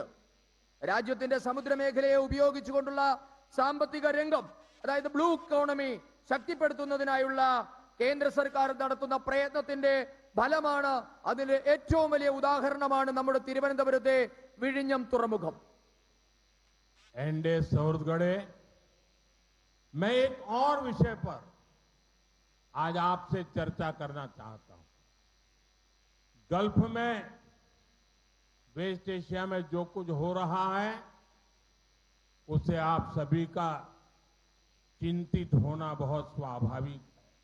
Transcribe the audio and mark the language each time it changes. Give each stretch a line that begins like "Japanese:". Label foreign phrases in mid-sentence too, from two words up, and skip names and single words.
Malayalam: രാജ്യത്തിന്റെ സമുദ്രമേഖലയെ ഉപയോഗിച്ചുകൊണ്ടുള്ള സാമ്പത്തിക രംഗം, അതായത് ബ്ലൂ ഇക്കോണമി ശക്തിപ്പെടുത്തുന്നതിനായുള്ള കേന്ദ്ര സർക്കാർ നടത്തുന്ന പ്രയത്നത്തിന്റെ ഫലമാണ്. അതിന്റെ ഏറ്റവും വലിയ ഉദാഹരണമാണ് നമ്മുടെ തിരുവനന്തപുരത്തെ വിഴിഞ്ഞം തുറമുഖം. എന്റെ സൗരഗഢേ,
Hindi: मैं एक और विषय पर आज आपसे चर्चा करना चाहता हूं। गल्फ में, वेस्ट एशिया में जो कुछ हो रहा है, उससे आप सभी का चिंतित होना बहुत स्वाभाविक है।